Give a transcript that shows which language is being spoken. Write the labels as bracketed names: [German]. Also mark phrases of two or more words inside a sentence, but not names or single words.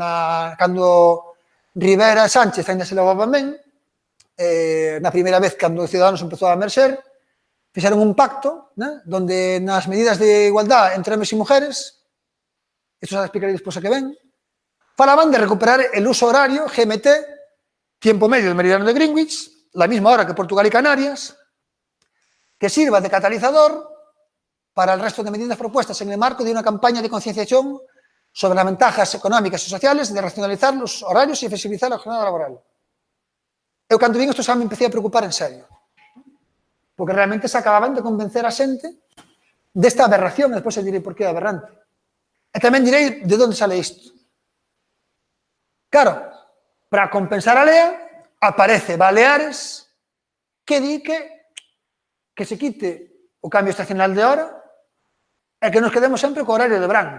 [Galician] De feito, cando Rivera e Sánchez ainda se levaban ben, na primeira vez cando Ciudadanos empezou a emerxer, fixeron un pacto, né, donde nas medidas de igualdad entre homes e mujeres, isto xa explicaré despois a que ven, falaban de recuperar [Spanish] el uso horario GMT, tiempo medio del meridiano de Greenwich, la misma hora que Portugal y Canarias, que sirva de catalizador para el resto de medidas propuestas en el marco de una campaña de concienciación sobre las ventajas económicas y sociales de racionalizar los horarios y flexibilizar la jornada laboral. [Galician] Eu, cando vin isto, xa me empecé a preocupar en serio, porque realmente se acababan de convencer a xente desta aberración, e despois eu direi por que é aberrante. E tamén direi de onde sale isto. Claro, para compensar a lea, aparece Baleares que di que se quite o cambio estacional de hora e que nos quedemos sempre co horario de verán.